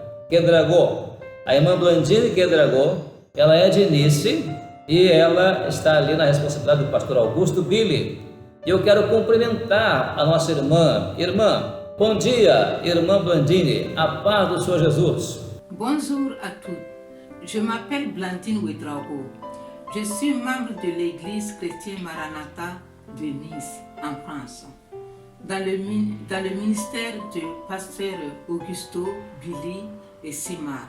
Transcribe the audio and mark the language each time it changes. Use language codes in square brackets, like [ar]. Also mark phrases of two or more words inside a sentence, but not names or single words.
[pt] A irmã Blandine Quedrago, ela é de Nice e ela está ali na responsabilidade do pastor Augusto Billy. E eu quero cumprimentar a nossa irmã. Irmã, bom dia, irmã Blandine, a paz do Senhor Jesus. [fr] Bonjour à tous. Je m'appelle Blandine Ouedraogo. Je suis membre de l'église chrétienne Maranatha de Nice, en France, dans le ministère du pasteur Augusto Billy et Simar.